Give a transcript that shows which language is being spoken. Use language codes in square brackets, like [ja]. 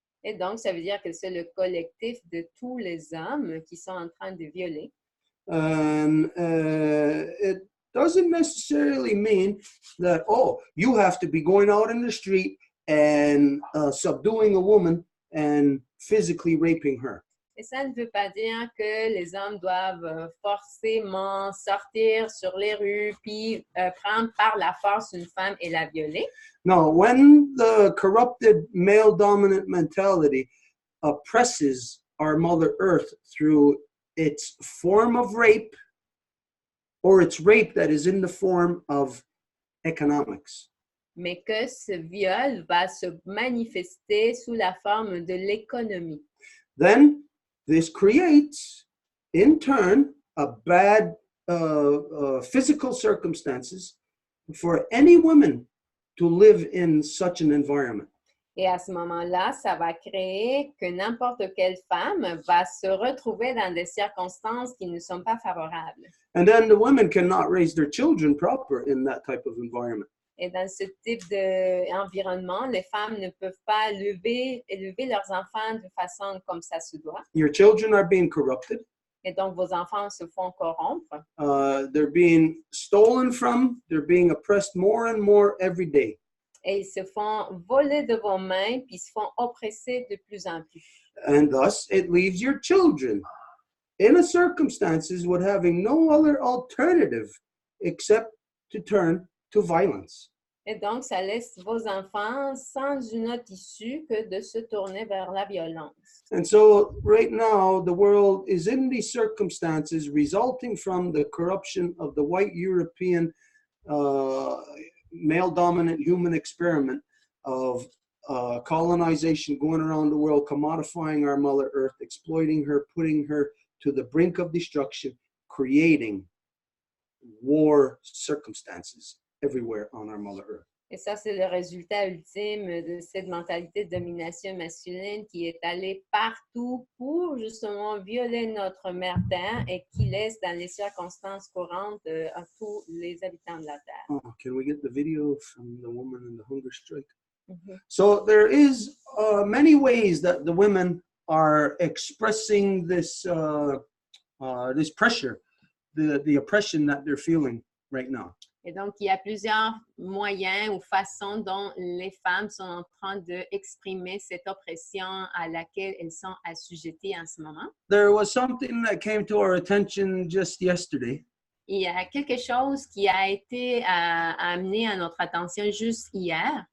[fr] Et donc, ça veut dire que c'est le collectif de tous les hommes qui sont en train de violer. [en] And it doesn't necessarily mean that, oh, you have to be going out in the street and subduing a woman and physically raping her. [fr] Et ça ne veut pas dire que les hommes doivent forcément sortir sur les rues puis prendre par la force une femme et la violer. [en] No, when the corrupted male-dominant mentality oppresses our Mother Earth through its form of rape, or it's rape that is in the form of economics. [fr] Mais que ce viol va se manifester sous la forme de l'économie. [en] Then this creates, in turn, a bad physical circumstances for any woman to live in such an environment. [fr] Et à ce moment-là, ça va créer que n'importe quelle femme va se retrouver dans des circonstances qui ne sont pas favorables. [en] And then the women cannot raise their children proper in that type of environment. [fr] Et dans ce type d'environnement, les femmes ne peuvent pas élever leurs enfants de façon comme ça se doit. [en] Your children are being corrupted. [fr] Et donc, vos enfants se font corrompre. [en] They're being stolen from. They're being oppressed more and more every day. [fr] Et ils se font voler de vos mains, puis ils se font oppresser de plus en plus. [en] And thus, it leaves your children in a circumstances with having no other alternative except to turn to violence. [fr] Et donc, ça laisse vos enfants sans une autre issue que de se tourner vers la violence. [en] And so right now, the world is in these circumstances resulting from the corruption of the white European male-dominant human experiment of colonization going around the world, commodifying our Mother Earth, exploiting her, putting her to the brink of destruction, creating war circumstances everywhere on our Mother Earth. [fr] Et ça, c'est le résultat ultime de cette mentalité de domination masculine qui est allée partout pour justement violer notre Mère Terre et qui laisse dans les circonstances courantes à tous les habitants de la Terre. [en] Oh, can we get the video from the woman in the hunger strike? Mm-hmm. So there is many ways that the women are expressing this this pressure, the oppression that they're feeling right now. [fr] Et donc, il y a plusieurs moyens ou façons dont les femmes sont en train d'exprimer cette oppression à laquelle elles sont assujetties en ce moment. [en] There was something that came to our attention just yesterday. [fr] Il y a quelque chose qui a été amené à notre attention juste hier.